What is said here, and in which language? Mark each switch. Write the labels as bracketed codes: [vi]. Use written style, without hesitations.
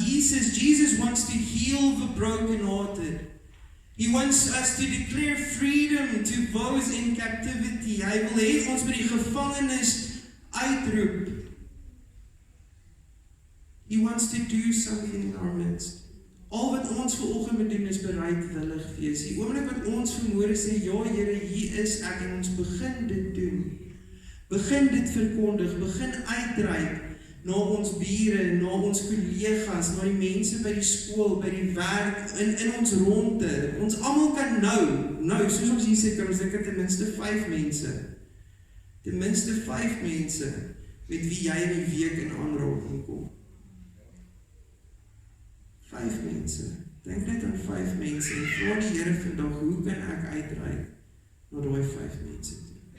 [en] Jesus wants to heal the brokenhearted. He wants us to declare freedom to those in captivity. [af] Hy wil hê ons moet die gevangenes uitroep. [en] He wants to do something in our midst. [af] Al wat ons vanoggend moet doen is bereidwillig wees. Die oomblik wat ons vermoere sê, ja Here, hier is ek, en ons begin dit doen. Begin dit verkondig, begin uitreik na ons bure, na ons kollegas, na die mense by die skool, by die werk, in ons ronde. Ons almal kan nou, soos ons hier sê, kan ons dink ten minste 5 mense. Ten minste 5 mense met wie jy in die week in aanraking kom. 5 mense. Dink net aan 5 mense en vra die Here vandag, hoe kan ek uitreik na daai 5 mense toe?